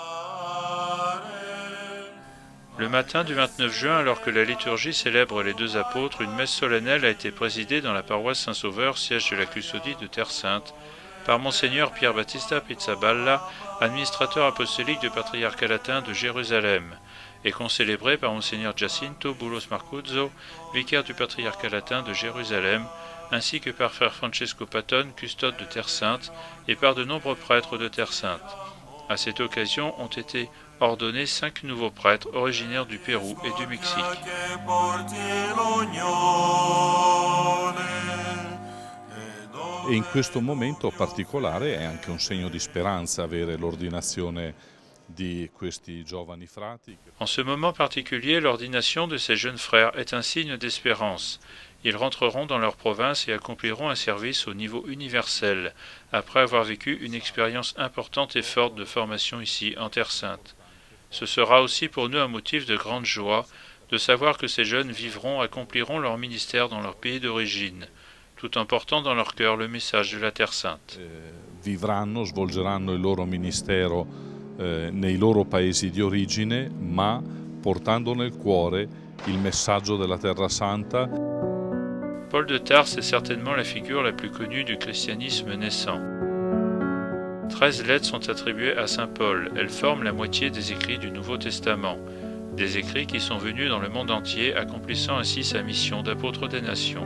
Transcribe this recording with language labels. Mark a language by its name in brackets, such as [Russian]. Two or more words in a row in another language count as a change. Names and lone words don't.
[French] Le matin du 29 juin, alors que la liturgie célèbre les deux apôtres, une messe solennelle a été présidée dans la paroisse Saint-Sauveur, siège de la custodie de Terre Sainte, par Monseigneur Pier Battista Pizzaballa, administrateur apostolique du patriarcat latin de Jérusalem, et concélébrée par Monseigneur Giacinto Boulos Marcuzzo, vicaire du patriarcat latin de Jérusalem, ainsi que par frère Francesco Patton, custode de Terre Sainte, et par de nombreux prêtres de Terre Sainte. À cette occasion ont été ordonnés 5 nouveaux prêtres originaires du Pérou et du Mexique. [Italian] E in questo momento particolare è anche un segno di speranza avere l'ordinazione di questi giovani frati. [French] En ce moment particulier, l'ordination de ces jeunes frères est un signe d'espérance. Ils rentreront dans leur province et accompliront un service au niveau universel, après avoir vécu une expérience importante et forte de formation ici, en Terre Sainte. Ce sera aussi pour nous un motif de grande joie de savoir que ces jeunes accompliront leur ministère dans leur pays d'origine, tout en portant dans leur cœur le message de la Terre Sainte. [Italian] Svolgeranno il loro ministero nei loro paesi di origine, ma portando nel cuore il messaggio della Terra Santa. [French] Paul de Tarse est certainement la figure la plus connue du christianisme naissant. 13 lettres sont attribuées à saint Paul. Elles forment la moitié des écrits du Nouveau Testament, des écrits qui sont venus dans le monde entier, accomplissant ainsi sa mission d'apôtre des nations.